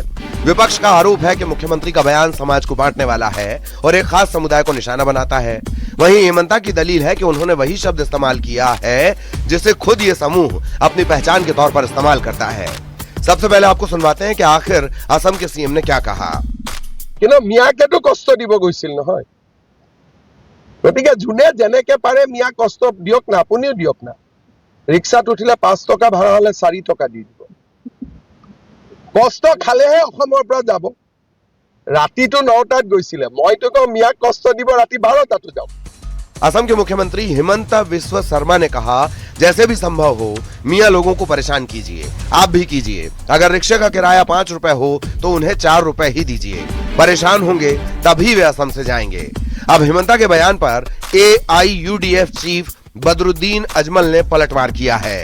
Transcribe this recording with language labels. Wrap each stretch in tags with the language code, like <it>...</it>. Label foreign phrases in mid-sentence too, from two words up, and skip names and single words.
<hi>विपक्ष का आरोप है कि मुख्यमंत्री का बयान समाज को बांटने वाला है और एक खास समुदाय को निशाना बनाता है। वहीं हिमंता की दलील है कि उन्होंने वही शब्द इस्तेमाल किया है जिसे खुद ये समूह अपनी पहचान के तौर पर इस्तेमाल करता है। सबसे पहले आपको सुनवाते हैं कि आखिर असम के सीएम ने क्या कहा।</hi> <as>মিয়াকে তো কষ্ট দিব গৈছিল নহয়, গতিকে যোনে যেনেকে পাৰে মিয়া কষ্ট দিয়ক না, আপুনিও দিয়ক না। ৰিক্সাত উঠিলে 5 টকা ভাড়া হলে 4 টকা দি দিব। কষ্ট খালেহে অসমৰ পৰা যাব। ৰাতিটো 9টাত গৈছিলে, মইতো কওঁ মিয়াক কষ্ট দিব ৰাতি 12টাতো যাওক।</as> <hi>असम के मुख्यमंत्री हिमंता बिस्वा शर्मा ने कहा, जैसे भी संभव हो मियां लोगों को परेशान कीजिए, आप भी कीजिए। अगर रिक्शे का किराया 5 रुपए हो तो उन्हें 4 रुपए ही दीजिए। परेशान होंगे तभी वे असम से जाएंगे। अब हिमंता के बयान पर AIUDF चीफ बदरुद्दीन अजमल ने पलटवार किया है।</hi>